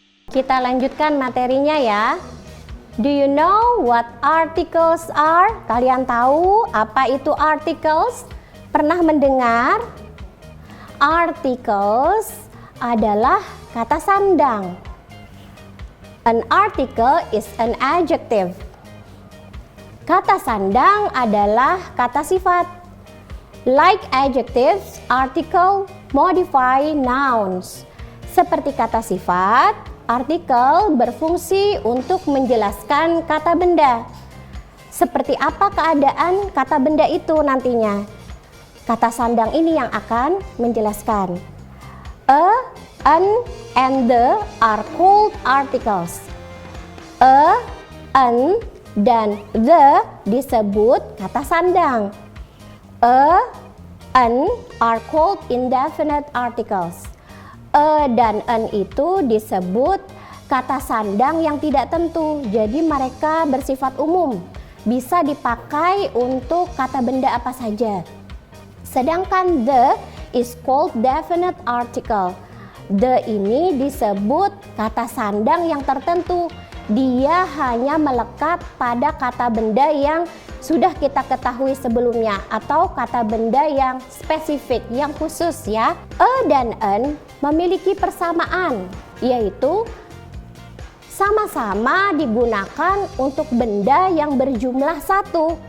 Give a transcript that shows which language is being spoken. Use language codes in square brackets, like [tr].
[id] Kita lanjutkan materinya ya. [en] Do you know what articles are? [id] Kalian tahu apa itu articles? Pernah mendengar? Articles adalah kata sandang. [en] An article is an adjective. [id] Kata sandang adalah kata sifat. [en] Like adjectives, article modify nouns. [id] Seperti kata sifat, artikel berfungsi untuk menjelaskan kata benda. Seperti apa keadaan kata benda itu nantinya? Kata sandang ini yang akan menjelaskan. [en] A, an, and the are called articles. [id] A, an, dan the disebut kata sandang. [en] A, an are called indefinite articles. [id] A dan an itu disebut kata sandang yang tidak tentu, jadi mereka bersifat umum, bisa dipakai untuk kata benda apa saja. Sedangkan [en] the is called definite article. [id] The ini disebut kata sandang yang tertentu, dia hanya melekat pada kata benda yang sudah kita ketahui sebelumnya atau kata benda yang spesifik, yang khusus ya. A dan an memiliki persamaan, yaitu sama-sama digunakan untuk benda yang berjumlah satu.